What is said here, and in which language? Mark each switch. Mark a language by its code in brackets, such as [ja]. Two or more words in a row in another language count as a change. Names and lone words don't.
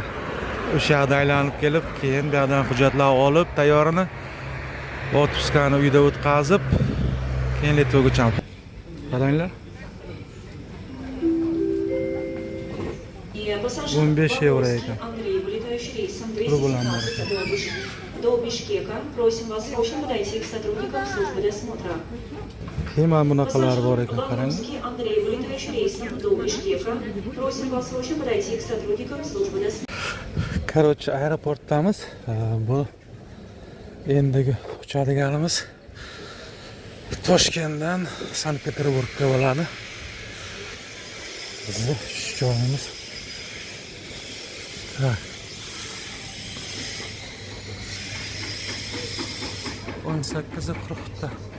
[uz] O'sha yerda aylanib kelib, keyin bu yerdan hujjatlar olib, tayyorini otpuskani uyda o'tkazib, keyin Litvaga uchamiz. Qaranglar. 15 euro ekan. Rublanlar ekan. [ru] До Бишкека. Просим вас срочно подойти к сотрудникам службы досмотра. [uz] Keyin mana bunaqalar bor ekan, qaranglar. [ru] Андрей, вылетающий рейсом до Бишкека. Просим вас срочно подойти к сотрудникам службы досмотра. Короче, [uz] aeroportdamiz. Bu endigi uchadiganimiz Toshkentdan Sankt-Peterburgga bo'ladi. Bizni joyimiz. Ha. 18:40 da.